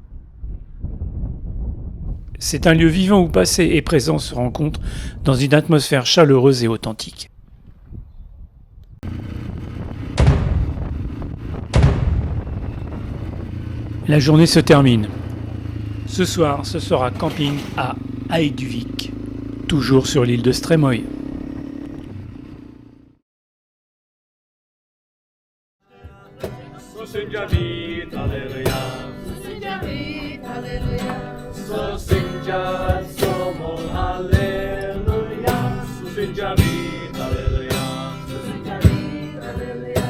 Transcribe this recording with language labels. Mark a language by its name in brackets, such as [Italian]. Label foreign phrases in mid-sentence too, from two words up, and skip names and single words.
[French] C'est un lieu vivant où passé et présent se rencontrent dans une atmosphère chaleureuse et authentique. La journée se termine. Ce soir, ce sera camping à Hajduvik, toujours sur l'île de Streymoy. [Danish] Så synger vi et halleluja. Så synger vi et halleluja. Så synger et sommer halleluja. Så synger vi et halleluja. Så synger vi et halleluja.